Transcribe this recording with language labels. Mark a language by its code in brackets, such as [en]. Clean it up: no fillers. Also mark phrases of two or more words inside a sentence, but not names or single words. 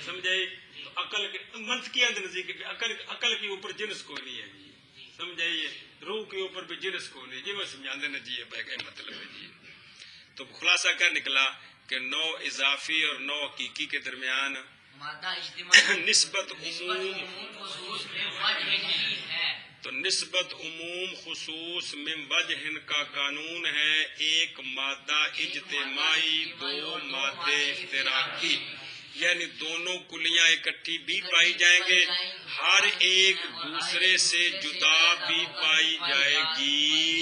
[ur] سمجھے۔ تو عقل کے منطقی اندازے کہ عقل کے اوپر جنس کوئی نہیں ہے جی، سمجھائیے۔ روح کے اوپر بھی جنس کوئی نہیں جی، وہ سمجھاندے نا جی، یہ مطلب ہے جی۔ تو خلاصہ کیا نکلا کہ نو اضافی اور نو حقیقی کے درمیان مادہ اجتماعی نسبت نسبت عموم، عموم خصوص میں وجہ ہی ہے۔ تو نسبت عموم خصوص من وجہ کا قانون ہے، ایک مادہ اجتماعی دو مادے افتراقی، یعنی دونوں کلیاں اکٹھی بھی پائی جائیں گے، ہر ایک دوسرے سے جدا بھی پائی جائے گی۔